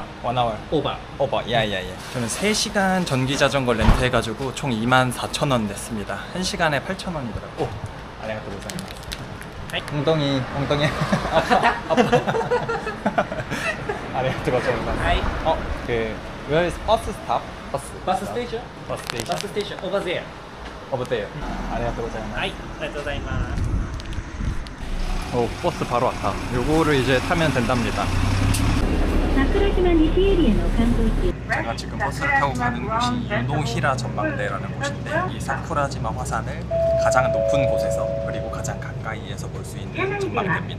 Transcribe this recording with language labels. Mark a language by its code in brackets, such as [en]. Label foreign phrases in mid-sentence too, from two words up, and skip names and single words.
[en] one hour over. [ko] 야야야. 저는 3시간 전기 자전거 렌트 해가지고 총 24,000원 냈습니다. 1시간에 8,000원이더라고. [ja] 오, ありがとうございます. 엉덩이 ありがとうございます. [en] Hi. where is bus stop? Bus station? Bus station. Bus station over there. over there. [ja] ありがとうございます. はい、ありがとうございます。 [ko] 오, 버스 바로 왔다. 요거를 이제 타면 된답니다. 제가 지금 버스를 타고 가는 곳이 유노히라 전망대라는 곳인데 이 사쿠라지마 화산을 가장 높은 곳에서 그리고 가장 가까이에서 볼 수 있는 전망대입니다.